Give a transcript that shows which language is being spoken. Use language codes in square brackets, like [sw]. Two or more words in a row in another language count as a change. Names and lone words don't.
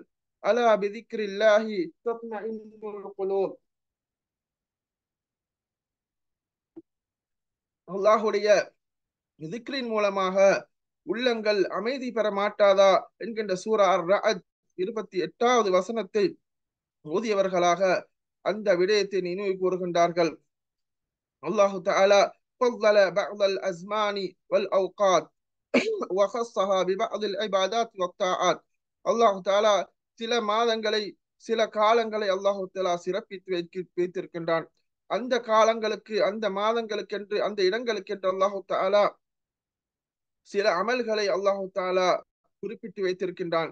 [ar] ألا بذكر الله تطمئن القلوب, [ta] அல்லாஹுடைய திக்ரின் மூலமாக உள்ளங்கள் அமைதி பெற மாட்டாதா என்கின்ற சூரா அர்-ரஅத் 28வது வசனத்தை ஓதியவர்களாக அந்த விடயத்தை நினைவு கூறுகின்றார்கள். [ar] الله تعالى فضل بعض الأزمان والأوقات وخصها ببعض العبادات والطاعات. الله تعالى [ta] சில மாதங்களை சில காலங்களை [ar] الله تعالى [ta] சிறப்பித்து வைத்திருக்கின்றான். அந்த காலங்களுக்கு அந்த மாதங்களுக்கென்று அந்த இடங்களுக்கென்று [ar] الله تعالى [ta] சில அமல்களை [ar] الله تعالى [ta] குறிப்பிட்டு வைத்திருக்கின்றான்.